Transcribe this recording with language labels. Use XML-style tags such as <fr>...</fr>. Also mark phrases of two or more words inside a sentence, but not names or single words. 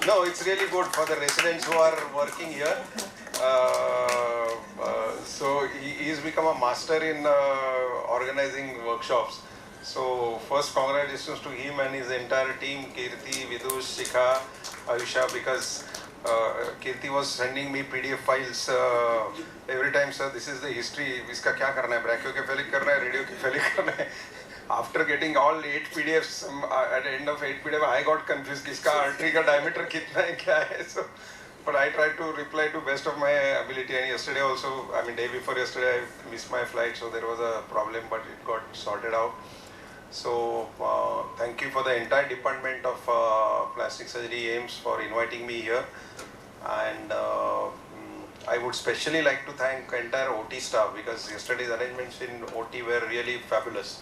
<en>No, it's really good for the residents who are working here. So he's become a master in organizing workshops. So first congratulations to him and his entire team, Kirti, Vidush, Shikha, Ayusha, because Kirti was sending me PDF files every time, sir, this is the history,</en> <hi>इसका क्या करना है, brachio के पहले करना है, radio के पहले करना है.</hi> <en>After getting all 8 PDFs, at the end of 8 PDF, I got confused,</en> <hi>iska artery ka diameter kitna hai, kya hai.</hi> <en>So, but I tried to reply to best of my ability, and yesterday also, I mean day before yesterday, I missed my flight, so there was a problem, but it got sorted out. So thank you for the entire department of plastic surgery Aiims for inviting me here, and I would specially like to thank entire OT staff, because yesterday's arrangements in OT were really fabulous.</en>